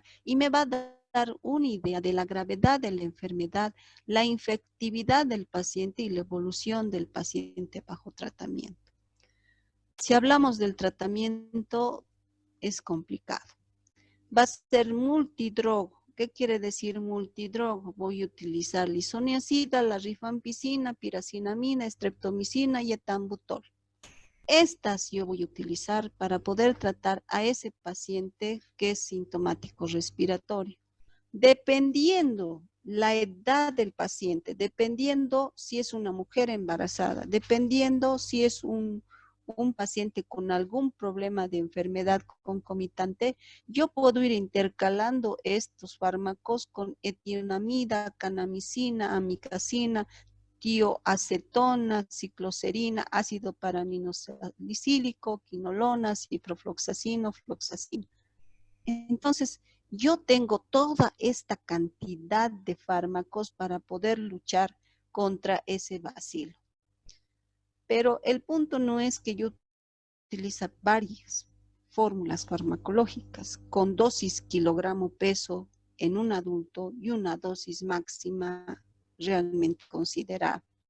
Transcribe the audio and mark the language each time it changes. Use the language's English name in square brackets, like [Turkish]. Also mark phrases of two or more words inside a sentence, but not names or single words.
[Spanish] Y me va a dar una idea de la gravedad de la enfermedad, la infectividad del paciente y la evolución del paciente bajo tratamiento. Si hablamos del tratamiento, es complicado. Va a ser multidrogo. ¿Qué quiere decir multidroga? Voy a utilizar lisoniazida, la rifampicina, piracinamina, streptomicina y etambutol. Estas yo voy a utilizar para poder tratar a ese paciente que es sintomático respiratorio. Dependiendo la edad del paciente, dependiendo si es una mujer embarazada, dependiendo si es un paciente con algún problema de enfermedad concomitante, yo puedo ir intercalando estos fármacos con etionamida, canamicina, amicacina, tioacetona, cicloserina, ácido paraminosalicílico, quinolona, ciprofloxacino, floxacino. Entonces, yo tengo toda esta cantidad de fármacos para poder luchar contra ese bacilo. Pero el punto no es que yo utilice varias fórmulas farmacológicas con dosis kilogramo peso en un adulto y una dosis máxima realmente considerable.